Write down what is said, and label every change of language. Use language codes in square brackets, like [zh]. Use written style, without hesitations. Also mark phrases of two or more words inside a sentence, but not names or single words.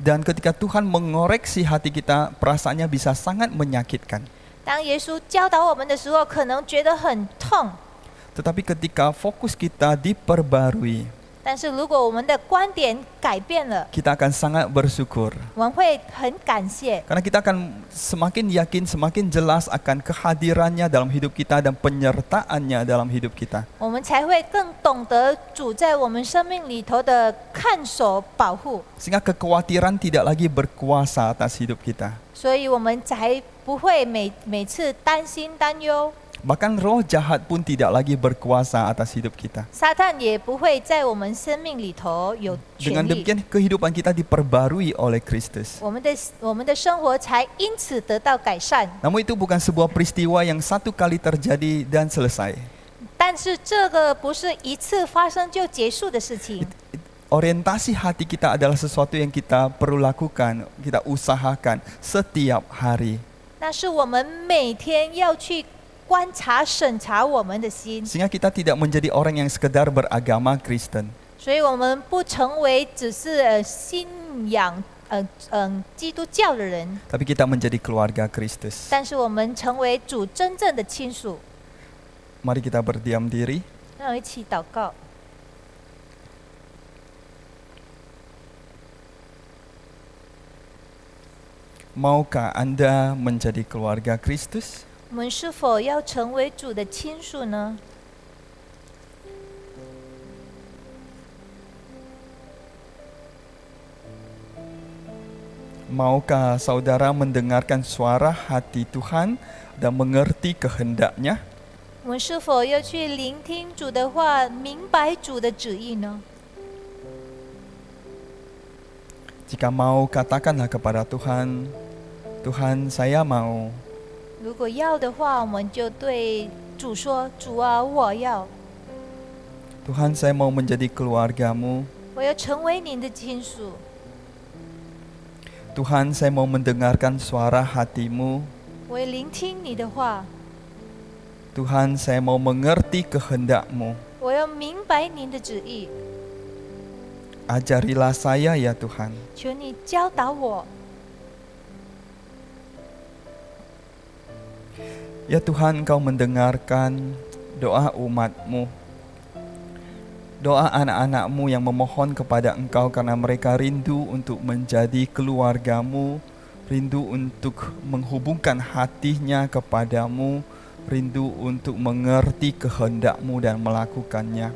[id] Dan ketika Tuhan mengoreksi hati kita, perasaannya bisa sangat menyakitkan. [zh] 当耶稣教导我们的时候，可能觉得很痛， [id] Tetapi ketika fokus kita diperbarui, [zh] 但是如果我们的观点改变了， [id] kita akan sangat bersyukur. [zh] 我们会很感谢， [id] Karena kita akan semakin yakin, semakin jelas akan kehadirannya dalam hidup kita dan penyertaannya dalam hidup kita. [zh] 我们才会更懂得主在我们生命里头的看守保护， [id] Sehingga kekhawatiran tidak lagi berkuasa atas hidup kita. [zh] 所以我们才不会每次担心担忧。 [id] Bahkan roh jahat pun tidak lagi berkuasa atas hidup kita. [zh] 撒旦也不会在我们生命里头有 [id] Dengan [zh] 权利， [id] demikian kehidupan kita diperbarui oleh Kristus. [zh] 我们的生活才因此得到改善。 [id] Namun itu bukan sebuah peristiwa yang satu kali terjadi dan selesai. [zh] 但是这个不是一次发生就结束的事情。 [id] Orientasi hati kita adalah sesuatu yang kita perlu lakukan, kita usahakan setiap hari. [zh] 那是我们每天要去观察、审查我们的心， [id] Sehingga kita tidak menjadi orang yang sekedar beragama Kristen. [zh] 所以我们不成为只是信仰基督教的人， [id] Tapi kita menjadi keluarga Kristus. [zh] 但是我们成为主真正的亲属。 [id] Mari kita berdiam diri. [zh] 让我一起祷告。 [id] Maukah Anda menjadi keluarga Kristus? [zh] 我们是否要成为主的亲属呢？ [id] Maukah saudara mendengarkan suara hati Tuhan dan mengerti kehendak-Nya? [zh] 我们是否要去聆听主的话，明白主的旨意呢？ [id] Jika mau, katakanlah kepada Tuhan, Tuhan, saya mau. [zh] 如果要的话，我们就对主说：“主啊，我要， [id] Tuhan, saya mau menjadi keluarga-Mu. [zh] 我要成为您的亲属。 [id] Tuhan, saya mau mendengarkan suara hati-Mu. [zh] 我要聆听你的话， [id] Tuhan, saya mau mengerti kehendak-Mu. [zh] 我要明白您的旨意。 [id] Ajarilah saya ya Tuhan. [zh] 求你教导我， [id] Ya Tuhan, Engkau mendengarkan doa umat-Mu. Doa anak-anak-Mu yang memohon kepada Engkau karena mereka rindu untuk menjadi keluarga-Mu, rindu untuk menghubungkan hatinya kepadamu, rindu untuk mengerti kehendak-Mu dan melakukannya.